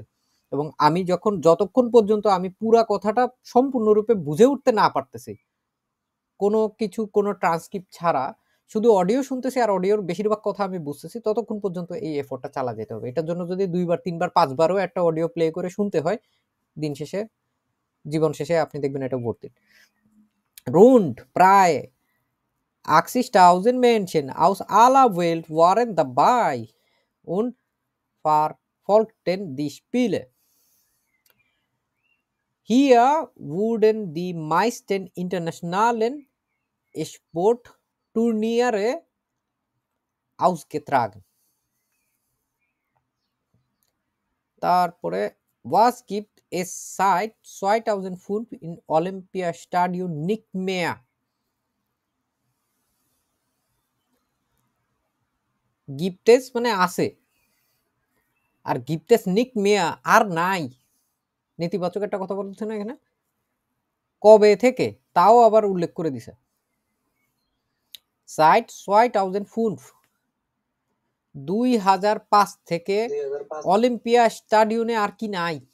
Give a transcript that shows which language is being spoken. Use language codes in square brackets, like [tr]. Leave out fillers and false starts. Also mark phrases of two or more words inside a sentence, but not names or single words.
[bn] এবং আমি যতক্ষণ পর্যন্ত আমি পুরা কথাটা সম্পূর্ণরূপে বুঝে উঠতে না পারতেছি, কোনো ট্রান্সক্রিপ্ট ছাড়া শুধু অডিও শুনতেছি আর অডিওর বেশিরভাগ কথা আমি বুঝতেছি, ততক্ষণ পর্যন্ত এই এফোর্টটা চালা যেতে হবে। এটার জন্য যদি 2 বার 3 বার 5 বারও একটা অডিও প্লে করে শুনতে হয়, দিন শেষে জীবন শেষে আপনি দেখবেন এটা [en] worth it. [de] Rund প্রায় 80.000 Menschen aus aller Welt waren dabei und verfolgten die Spiele. Hier wurden die meisten internationalen Sportturniere ausgetragen. তারপরে was gibt es seit 2005 in Olympiastadion nicht mehr? Gibt es [bn] মানে আছে, আর [de] gibt es nicht mehr [bn] আর নাই, নেতিবাচক একটা কথা বলছে না এখানে, কবে থেকে তাও আবার উল্লেখ করে দিছে। seit 2005 2005 থেকে অলিম্পিয়া স্টাডিয়নে আর কি নাই?